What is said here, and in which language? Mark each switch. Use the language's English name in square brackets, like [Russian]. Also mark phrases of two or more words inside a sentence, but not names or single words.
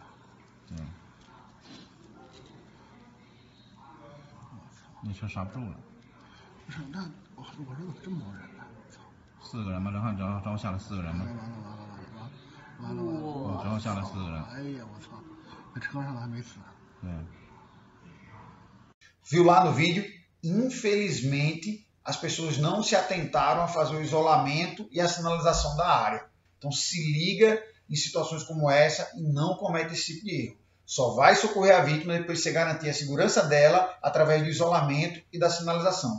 [Chinese] 对。那车刹不住了。不是，那我说怎么这么多人呢？操！4个人吗？然后下了4个人吗？完了！然后下了4个人。哎呀，我操！那车上还没死。对。 [Portuguese] Viu lá no vídeo? Infelizmente, as pessoas não se atentaram a fazer o isolamento e a sinalização da área. Então se liga em situações como essa e não comete esse tipo de erro. Só vai socorrer a vítima depois de você garantir a segurança dela através do isolamento e da sinalização.